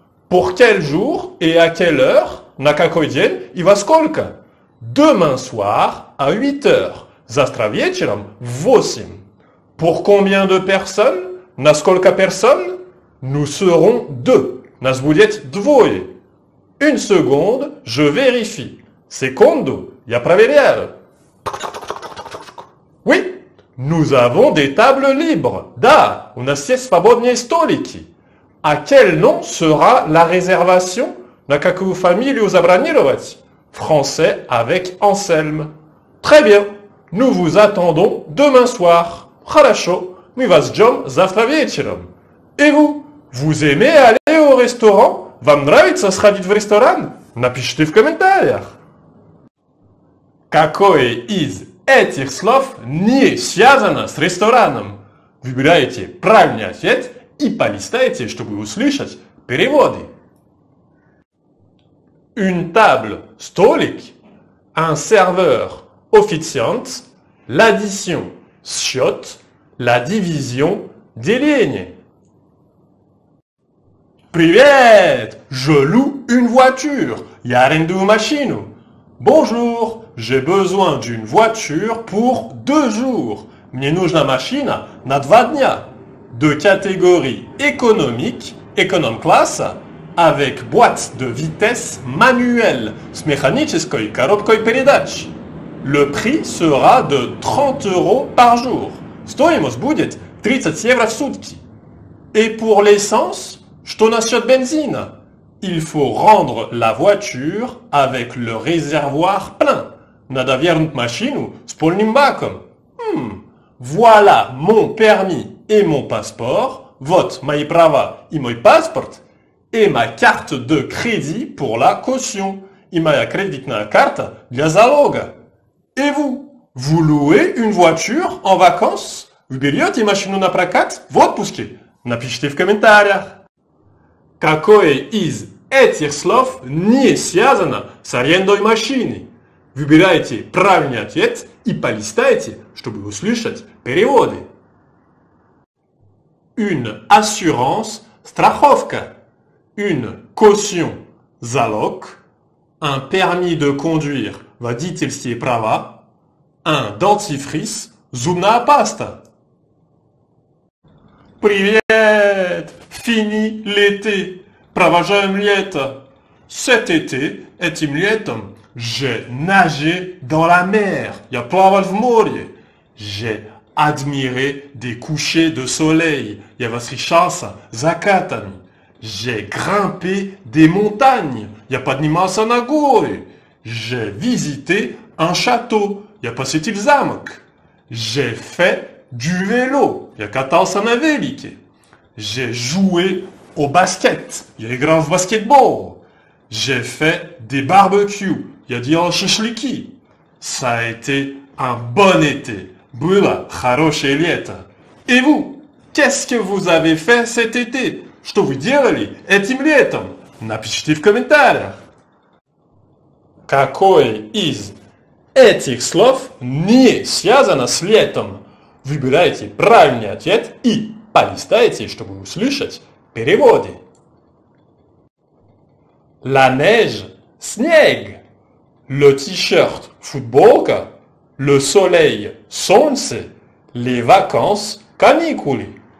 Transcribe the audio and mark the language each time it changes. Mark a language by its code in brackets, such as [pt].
[fr] Pour quel jour et à quelle heure? [ru] На какой день и во сколько? [fr] Demain soir à 8 heures. [ru] Завтра вечером в 8. [fr] Pour combien de personnes? [ru] На сколько персон? [fr] Nous serons 2. [ru] Нас будет двое. [fr] Une seconde, je vérifie. [ru] Secondo, я проверяю. [fr] Oui, nous avons des tables libres. [ru] Да, у нас есть свободные столики. [fr] À quel nom sera la réservation? [ru] На какую фамилию забронировать? [fr] Français avec Anselme. Très bien, nous vous attendons demain soir. [ru] Хорошо, мы вас ждем завтра вечером. [fr] Et vous, vous aimez aller au restaurant? [ru] Вам нравится сходить в ресторан? Напишите в комментариях. Какое из этих слов не связано с рестораном? Выбирайте правильный ответ и полистайте, чтобы услышать переводы. [fr] Une table, столик. Un serveur, официант. L'addition, счет. La division, деление. Привет! Je loue une voiture. [ru] Я арендую машину. [fr] Bonjour, j'ai besoin d'une voiture pour 2 jours. [ru] Мне нужна машина на 2 дня. [fr] De catégorie économique, économie-classe, avec boîte de vitesse manuelle, [ru] с механической коробкой передач. [fr] Le prix sera de 30 euros par jour. [ru] Стоимость будет 30 евро в сутки. [fr] Et pour l'essence, [ru] что насчет бензина? [fr] Il faut rendre la voiture avec le réservoir plein. [ru] Надо вернуть машину с полным баком. [fr] Voilà mon permis et mon passeport. [ru] Вот мои права и мой паспорт. [fr] Et ma carte de crédit pour la caution. [ru] И моя кредитная карта для залога. [fr] Et vous? Vous louez une voiture en vacances? [ru] Вы берете машину на прокат в отпуске? Напишите в комментариях. Какое из этих слов не связано с арендой машины? Выбирайте правильный ответ и полистайте, чтобы услышать переводы. [fr] Une assurance, страховка. Une caution, залог. Un permis de conduire, водительские права. Un dentifrice, зубная паста. Привет! Fini l'été. [ru] Провожаем лето. [fr] Cet été, [ru] этим летом, [fr] j'ai nagé dans la mer. [ru] Я плавал в море. [fr] J'ai admiré des couchers de soleil. [ru] Я восхищался закатами. [fr] J'ai grimpé des montagnes. [ru] Я поднимался на горы. [fr] J'ai visité un château. [ru] Я посетил замок. [fr] J'ai fait du vélo. [ru] Я катался на велике. [fr] J'ai joué au basket. [ru] Я играл в баскетбол. [fr] J'ai fait des barbecues. [ru] Я делал шашлыки. [fr] Ça a été un bon été. [ru] Было хорошее лето. [fr] Et vous? Qu'est-ce que vous avez fait cet été? [ru] Что вы делали этим летом? Напишите в комментариях. Какое из этих слов не связано с летом? Выбирайте правильный ответ и полистайте, чтобы услышать переводы. [fr] La neige, снег. Le t-shirt, футболка. Le soleil, солнце. Les vacances, каникулы.